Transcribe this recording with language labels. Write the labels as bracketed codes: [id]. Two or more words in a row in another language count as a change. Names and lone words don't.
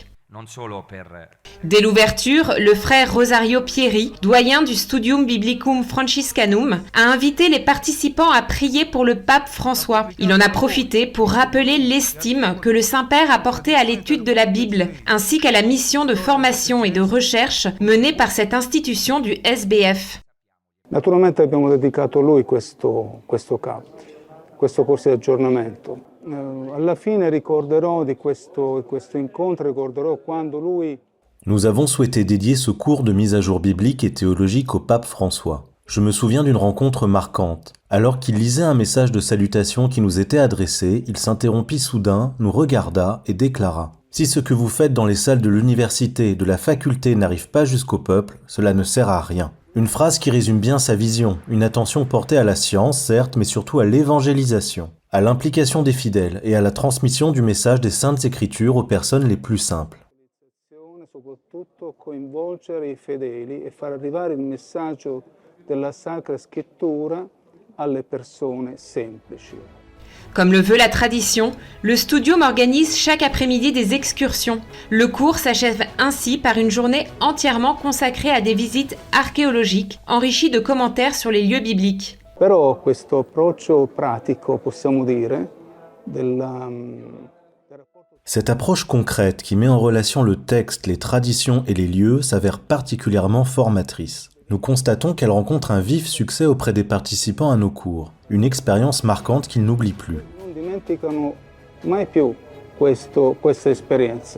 [fr] Dès l'ouverture, le frère Rosario Pieri, doyen du Studium Biblicum Franciscanum, a invité les participants à prier pour le pape François. Il en a profité pour rappeler l'estime que le Saint-Père a portée à l'étude de la Bible, ainsi qu'à la mission de formation et de recherche menée par cette institution du SBF. [it] Naturalmente abbiamo dedicato a lui questo corso di aggiornamento. Alla fine ricorderò di questo incontro, ricorderò quando lui... [fr] Nous avons souhaité dédier ce cours de mise à jour biblique et théologique au pape François. Je me souviens d'une rencontre marquante. Alors qu'il lisait un message de salutation qui nous était adressé, il s'interrompit soudain, nous regarda et déclara « Si ce que vous faites dans les salles de l'université et de la faculté n'arrive pas jusqu'au peuple, cela ne sert à rien. » Une phrase qui résume bien sa vision, une attention portée à la science, certes, mais surtout à l'évangélisation, à l'implication des fidèles et à la transmission du message des Saintes Écritures aux personnes les plus simples. [it] Soprattutto coinvolgere i fedeli e far arrivare il messaggio della Sacra Scrittura alle persone semplici. [fr] Comme le veut la tradition, le Studium organise chaque après-midi des excursions. Le cours s'achève ainsi par une journée entièrement consacrée à des visites archéologiques, enrichies de commentaires sur les lieux bibliques. [it] Però questo approccio pratico, possiamo dire, [fr] Cette approche concrète qui met en relation le texte, les traditions et les lieux s'avère particulièrement formatrice. Nous constatons qu'elle rencontre un vif succès auprès des participants à nos cours, une expérience marquante qu'ils n'oublient plus. [it] Non dimenticano mai più questa esperienza.